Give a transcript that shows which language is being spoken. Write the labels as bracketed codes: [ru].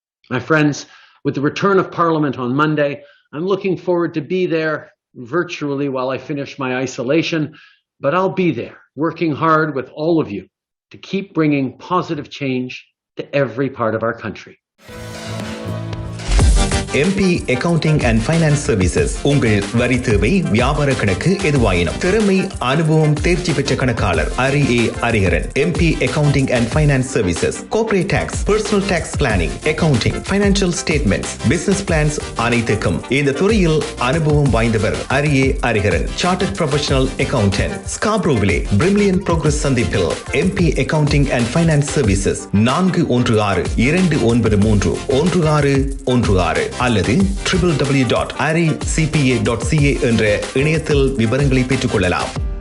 [en] My friends, with the return of Parliament on Monday, I'm looking forward to be there virtually while I finish my isolation, but I'll be there, working hard with all of you to keep bringing positive change to every part of our country. [ta] MP Accounting and Finance Services உங்கள் வரி தேவை வியாபார கணக்கு எதுவாயினும் திறமை அனுபவம் தேர்ச்சி பெற்ற கணக்காளர் அரிஏ Hariharan. MP Accounting and Finance Services Corporate Tax, Personal Tax Planning, Accounting, Financial Statements, Business Plans அனைத்துக்கும் இந்த துறையில் அனுபவம் வாய்ந்தவர் அரிஏ Hariharan. Chartered Professional Accountant, Scarboroughவிலே Brimley Progress சந்திப்பில் MP Accounting and Finance Services 416-293-1616 அல்லது www.aricpa.ca என்ற இணையத்தில் விவரங்களை பெற்றுக் கொள்ளலாம்.